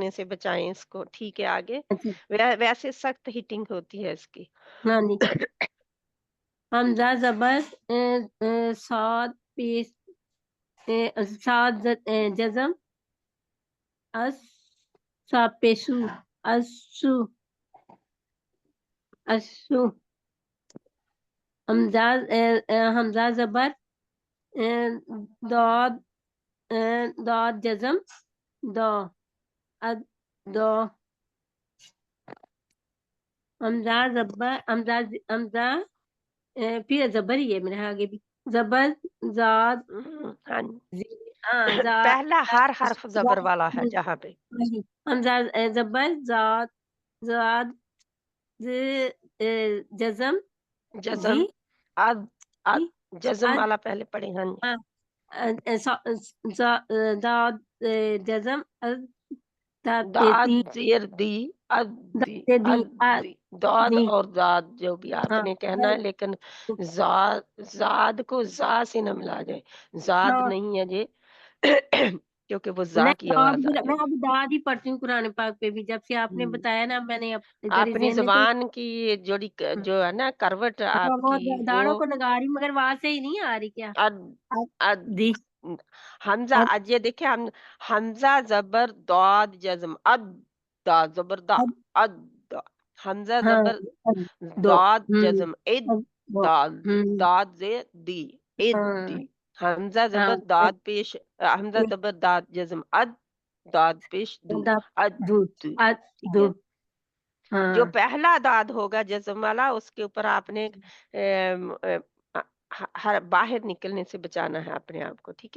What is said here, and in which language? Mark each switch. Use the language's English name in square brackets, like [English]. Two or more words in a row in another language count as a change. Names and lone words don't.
[Urdu] ہونے سے بچائیں اس کو ٹھیک ہے آگے اچھا ویسے سخت ہیٹنگ ہوتی ہے اس کی ہاں جی حمزہ زبر صاد پیش صاد جزم اس سا پیشو اسو اسو حمزہ زبر داد داد جزم دو اد دو حمزہ زبر حمزہ پھر زبر ہی ہے میرے آگے بھی زبر زاد ہاں زاد پہلا ہر حرف زبر والا ہے جہاں پہ حمزہ زبر زاد زاد جزم جزم اد جزم والا پہلے پڑھے ہاں داد جزم داد زیر دی اد دی اد دی داد دی اور داد جو بھی آپ ہاں نے کہنا ہے لیکن زاد کو زا سے نہ ملا جائے زاد نہیں ہے جی کیونکہ وہ زا کی آواز آ میں جائے اب داد ہی پڑھتی ہوں قرآن پاک پہ بھی جب سے آپ نے بتایا نا میں نے اپنی زبان کی جوڑی جو ہے نا کروٹ آپ کی داڑوں وہ کو لگا رہی مگر وہاں سے ہی نہیں آ رہی کیا اد حمزہ یہ دیکھیں حمزہ زبر داد جزم اد دا زبر دا اد دا حمزہ زبر داد جزم اد داد داد زے دی اد دی حمزہ زبر داد پیش حمزہ زبر داد جزم اد داد پیش دو اد ٹھیک ہے جو پہلا داد ہوگا جزم والا اس کے اوپر آپ نے باہر نکلنے سے بچانا ہے اپنے آپ کو ٹھیک ہے